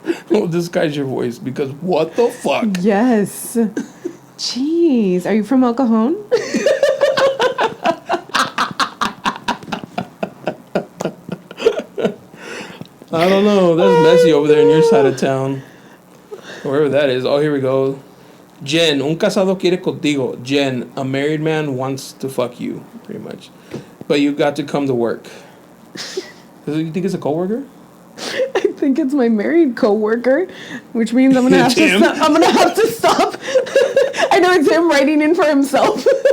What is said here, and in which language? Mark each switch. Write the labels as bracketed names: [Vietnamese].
[English] Well, disguise your voice because what the fuck? Yes. Jeez. Are you from El Cajon? I don't know. That's messy over there in your side of town. Wherever that is. Oh, here we go. [Spanish] Jen, un casado quiere contigo. [English] Jen, a married man wants to fuck you, pretty much. But you got to come to work. You think it's a coworker? I think it's my married coworker, which means I'm gonna have to. I'm gonna have to stop. I know it's him writing in for himself.